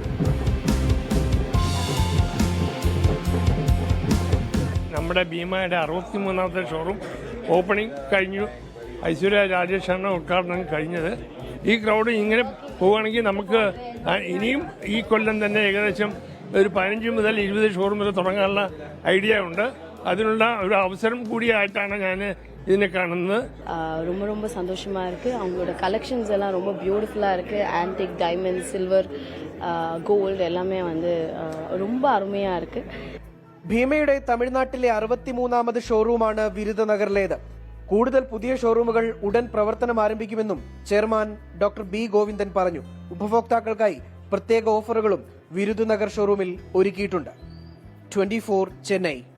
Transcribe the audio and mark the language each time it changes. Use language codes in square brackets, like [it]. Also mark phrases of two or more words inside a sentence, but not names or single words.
[ml] നമ്മുടെ ഭീമയുടെ 63ാമത്തെ [en] showroom opening [ml] കഴിഞ്ഞു. ഐശ്വര്യ രാജേഷാണ് ഉദ്ഘാടനം കഴിഞ്ഞത്. ഈ ക്രൗഡ് ഇങ്ങനെ പോവുകയാണെങ്കിൽ നമുക്ക് ഇനിയും ഈ കൊല്ലം തന്നെ ഏകദേശം ഒരു 15 മുതൽ 20 ഷോറൂം വരെ തുടങ്ങാനുള്ള ഐഡിയ ഉണ്ട്. അതിനുള്ള ഒരു അവസരം കൂടിയായിട്ടാണ് ഞാൻ ഇതിനെ കാണുന്നത്. [ta] ரொம்ப ரொம்ப சந்தோஷமா இருக்கு. அவங்களோட கலெக்ஷன்ஸ் எல்லாம் ரொம்ப பியூட்டிஃபுல்லா இருக்கு. [en] antique, diamond, silver, gold [ta] எல்லாமே வந்து ரொம்ப அருமையா இருக்கு. [ml] ഭീമയുടെ തമിഴ്നാട്ടിലെ 63ാമത് ഷോറൂമാണ് വിരുദനഗറിലേത്. കൂടുതൽ പുതിയ ഷോറൂമുകൾ ഉടൻ പ്രവർത്തനം ആരംഭിക്കുമെന്നും ചെയർമാൻ ഡോക്ടർ ബി ഗോവിന്ദൻ പറഞ്ഞു. ഉപഭോക്താക്കൾക്കായി പ്രത്യേക ഓഫറുകളും വിരുദനഗർ ഷോറൂമിൽ ഒരുക്കിയിട്ടുണ്ട്. 24 ചെന്നൈ.